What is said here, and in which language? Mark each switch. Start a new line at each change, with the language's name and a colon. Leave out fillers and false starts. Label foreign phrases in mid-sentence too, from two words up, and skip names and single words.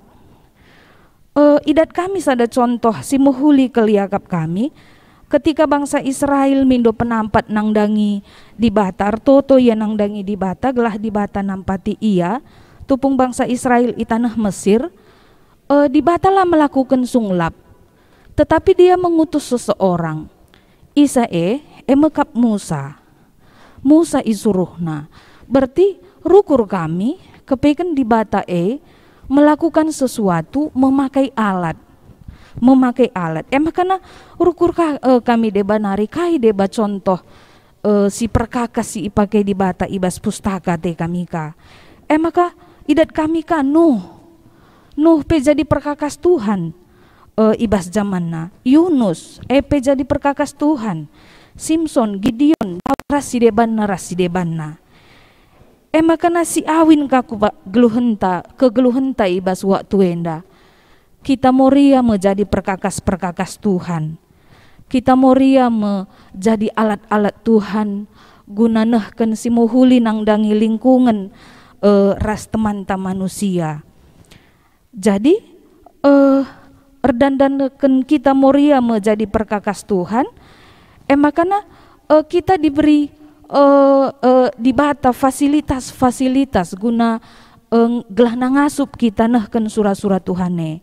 Batak Karo: Idat kami sada contoh si muhuli keliakap kami ketika bangsa Israel mindo penampat nangdangi di bata, artoto ya nangdangi di bata, gelah di bata nampati iya tupung bangsa Israel itanah Mesir, di bata lah melakukan sunglap.
Indonesian: Tetapi dia mengutus seseorang,
Batak Karo: mekap Musa isuruhna. Berarti rukur kami kepeken di bata
Indonesian: melakukan sesuatu memakai alat.
Batak Karo: Makana rukur kami deba nari kai deba contoh si perkakas si ipakai di bata ibas pustaka te kami ka. Maka idat kami ka Nuh pe
Indonesian: jadi perkakas Tuhan.
Batak Karo: Ibas zamanna Yunus pe
Indonesian: jadi perkakas Tuhan,
Batak Karo: Simpson, Gideon rasi debanna. Makana si awin kaku kegeluhenta ibas waktu enda kita moria
Indonesian: menjadi perkakas Tuhan,
Batak Karo: kita moria
Indonesian: menjadi alat-alat Tuhan
Batak Karo: guna nehken si muhuli nangdangi lingkungan ras
Indonesian: teman-teman manusia.
Batak Karo: Jadi erdandanken kita moria
Indonesian: menjadi perkakas Tuhan,
Batak Karo: makana
Indonesian: kita diberi
Batak Karo: di bata fasilitas guna gelah nangasup kita nehken sura-sura Tuhane.